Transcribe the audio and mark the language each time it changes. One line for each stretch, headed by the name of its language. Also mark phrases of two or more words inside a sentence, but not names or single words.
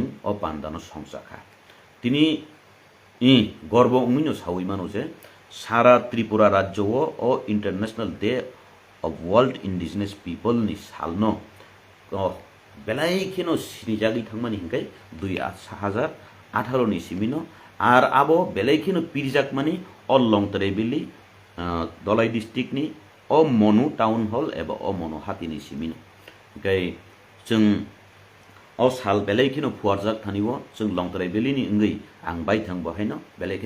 Kok Borok: अ पान्दानो संसाखा तिनी गर्व उमिनो सावै मानो जे सारा त्रिपुरा राज्य ओ इंटरनेशनल डे ऑफ वर्ल्ड इंडिजिनस पीपल नि सालनो बेलायखिनो सिनिजागै थांमानि हिंखाय 2018 नि सिमिनो आर आबो बेलायखिनो पिरजाक मानि अ लंगद्राइबेलि दलाई डिस्ट्रिक्ट नि अ मनु टाउन हल एबा अ मनु हातिनि सिमिनो ओंखाय जों अ साल बेलायखिनो फुवारजाक थानिवो जों लंगद्राइबेलिनि इंगै आं बायथां बहायनो बेलायखिनो